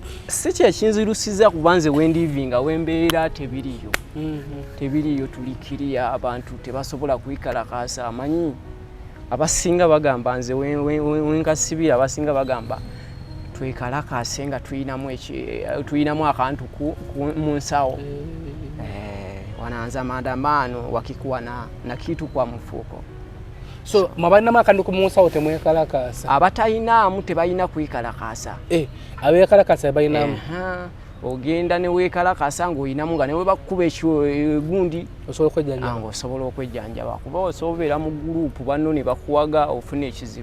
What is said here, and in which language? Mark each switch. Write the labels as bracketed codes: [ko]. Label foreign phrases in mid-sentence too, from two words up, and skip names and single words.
[lg] Si kyekinzirusiza kuba nze wendivinga wembeera tebiriyo. Tebiriyo tulikiriya, abantu tebasobola kwikalakasa. Amanyi abasinga bagamba nze wenkasibira, abasinga bagamba twekalakase nga tuyinamu akantu mu nsawo. [sw] Wanaanza maandamano wakikuwa na kitu kwa mfuko. [lg] So mabalina makandi ku munsawo temwekalakasa. Abatayinaamu tebalina kwekalakasa. Abekalakasa balinamu. Ogenda ne weekalakasa ng'oyinamu nga ne we bakuba gundi osobola okwejjanjaba. Osobola okwejjanjaba kuba osobola mu gurupu banno ne bakuwaga ofuna ekizibu.